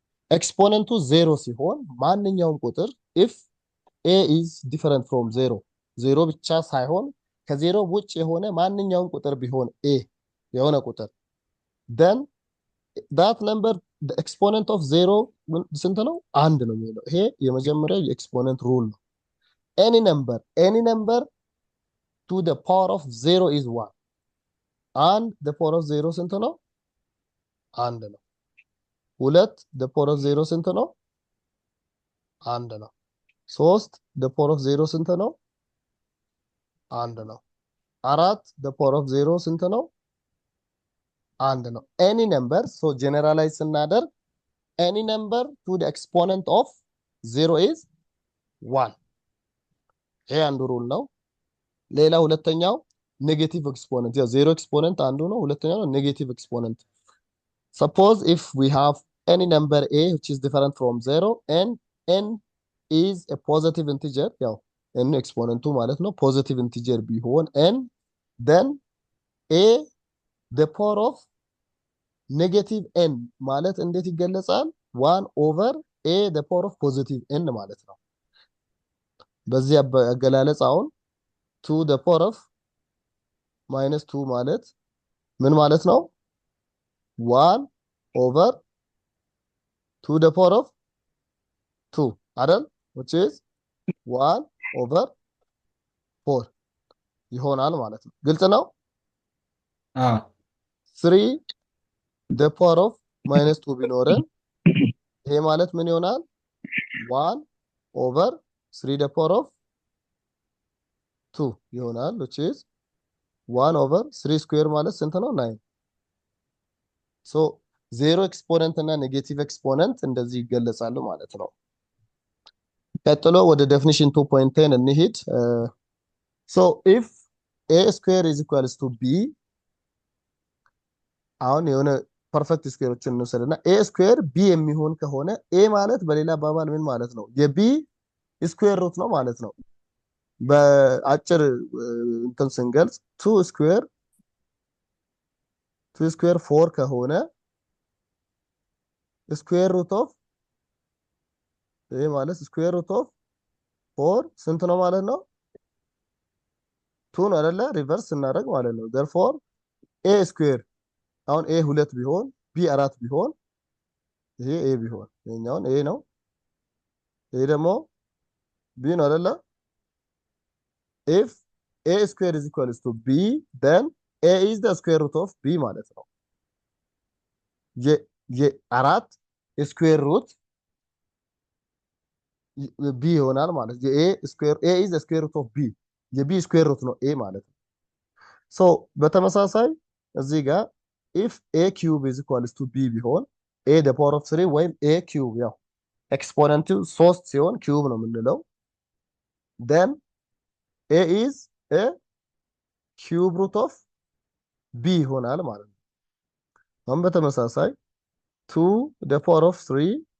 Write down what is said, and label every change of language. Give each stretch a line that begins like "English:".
Amharic: ኤክስፖነንቱ ዜሮ ሲሆን ማንኛውም ቁጥር
English: if a is different from
Amharic: ዜሮ ብቻ ሳይሆን ከዜሮ ውጭ የሆነ ማንኛውም ቁጥር ቢሆን a የሆነ ቁጥር
English: then that number the exponent of 0
Amharic: ስንት ነው? አንድ ነው የሚለው። ይሄ የመጀመሪያው የኤክስፖነንት ሩል ነው።
English: any number to the power of 0
Amharic: is 1 and the power of 0 ስንት ነው? አንድ ነው። ሁለት
English: the power of 0
Amharic: ስንት ነው? አንድ ነው። ሶስት
English: the power of 0
Amharic: ስንት ነው? አንድ ነው። አራት the power of 0 ስንት ነው? አንድ ነው።
English: any number so generalize
Amharic: ስናደርግ
English: any number to the exponent of 0 is 1
Amharic: ይሄ አንዱ ሩል ነው። ሌላ ሁለተኛው ኔጌቲቭ ኤክስፖነንት ያው ዜሮ ኤክስፖነንት አንዱ ነው። ሁለተኛው ኔጌቲቭ ኤክስፖነንት
English: suppose if we have any number a which is different from 0 and n is a positive integer
Amharic: ያው n ኤክስፖነንቱ ማለት ነው ፖዚቲቭ ኢንቲጀር ቢሆን
English: n then a the power of negative n
Amharic: ማለት እንዴት ይገለጻል?
English: 1 over a the power of positive n
Amharic: ማለት ነው። በዚህ አገላለጽ አሁን
English: 2 the power of minus 2
Amharic: ማለት ምን ማለት ነው?
English: 1 over 2 the power of 2
Amharic: አይደል?
English: which is 1 over 4
Amharic: ይሆናል ማለት ነው። ግልጽ ነው?
English: 3 the power of minus 2
Amharic: ቢኖረን ይሄ ማለት ምን ይሆናል?
English: 1 over 3 the power of 2
Amharic: ይሆናል
English: which is 1 over 3 square
Amharic: ማለት ስንት ነው? 9 so ዜሮ ኤክስፖነንት እና ኔጌቲቭ ኤክስፖነንት እንደዚህ ይገለጻሉ ማለት ነው። ቀጥሎ ወደ ዴፊኒሽን 2.10 እንሂድ።
English: so if a square is equals to b
Amharic: አሁን የሆነ ፐርፌክት ስኩዌሮችን እንወስድና a ስኩዌር b የሚሆን ከሆነ a ማለት በሌላ አባባል ምን ማለት ነው? የb ስኩዌር ሩት ነው ማለት ነው። በአጭር እንትን ስንገልጽ 2 ስኩዌር 4 ከሆነ ስኩዌር ሩት ኦፍ ይሄ ማለት ስኩዌር ሩት ኦፍ 4 ስንት ነው ማለት ነው? 2 ነው አይደለ? ሪቨርስ እናደርግ ማለት ነው። therefore a ስኩዌር አሁን a 2 ቢሆን b 4 ቢሆን ይሄ a ቢሆን ይሄኛውን a ነው። ይሄ ደግሞ b ነው አይደለ?
English: if a square is equals to b then a is the square root of b
Amharic: ማለት ነው። የአራት ስኩዌር ሩት ቢ ይሆናል ማለት የኤ ስኩዌር
English: ኤ ኢዝ ስኩዌር ሩት ኦፍ ቢ
Amharic: የቢ ስኩዌር ሩት ነው ኤ ማለት ነው። ሶ በተመሳሳይ እዚህ ጋር
English: ኢፍ ኤ ኪዩብ ኢዝ ኢኳልስ ቱ ቢ
Amharic: ቢሆን
English: ኤ ደ ፓወር ኦፍ 3
Amharic: ወይም ኤ ኪዩብ ያው ኤክስፖነንቱ 3 ሲሆን ኪዩብ ነው የምንለው
English: then ኤ ኢዝ ኤ ኪዩብ ሩት ኦፍ ቢ
Amharic: ይሆናል ማለት ነው። አሁን በተመሳሳይ
English: 2 ደ ፓወር ኦፍ 3